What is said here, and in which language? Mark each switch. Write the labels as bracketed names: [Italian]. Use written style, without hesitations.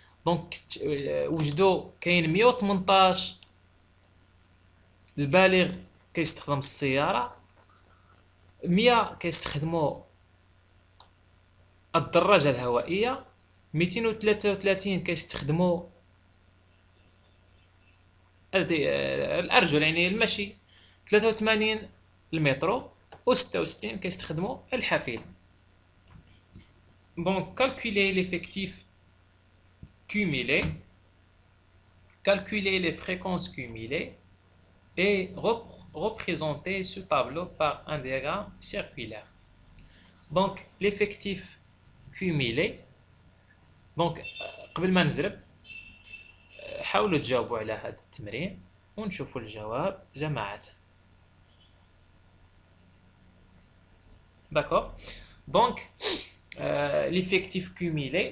[Arabic] دونك وجدوا كاين 118 البالغ كيستخدم السيارة، 100 كيستخدموا الدراجة الهوائية، 233 كيستخدموا الأرجل يعني المشي، 83 المترو، و66 كيستخدموا الحافلة. [French] دونك calculer l'effectif cumulé, calculer les fréquences cumulées et représenter ce tableau par un diagramme circulaire. Donc l'effectif cumulé. [Arabic] دونك قبل ما نزرب حاولوا تجاوبوا على هذا التمرين ونشوفوا الجواب جماعة. [French] داكوغ. دونك ليفيكتيف كوميلي.